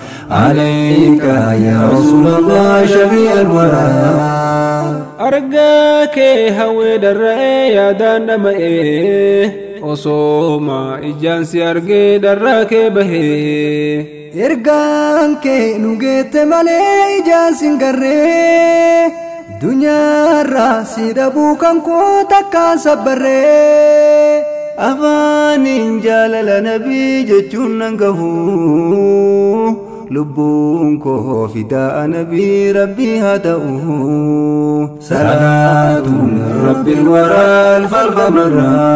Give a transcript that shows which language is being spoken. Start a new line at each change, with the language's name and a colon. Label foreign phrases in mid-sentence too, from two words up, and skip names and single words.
Arabic: عليك يا رسول الله شفيع الورى.
Oromo: Argaa kee hawwee darra'ee yaadaan dhama'ee osooma ijaan si argee darraa kee bahee. Ergaan kee nu geette malee ijaan sin garree. Dunyaarraa si dhabuu kan koo takkaan sabbarree. Afaaniin jaalala nabii jechuun nan gahu. Lubbuun koo fidaa nabii Rabbii haa ta'u.
Arabic: صلاة من رب الورى ألف ألف مرة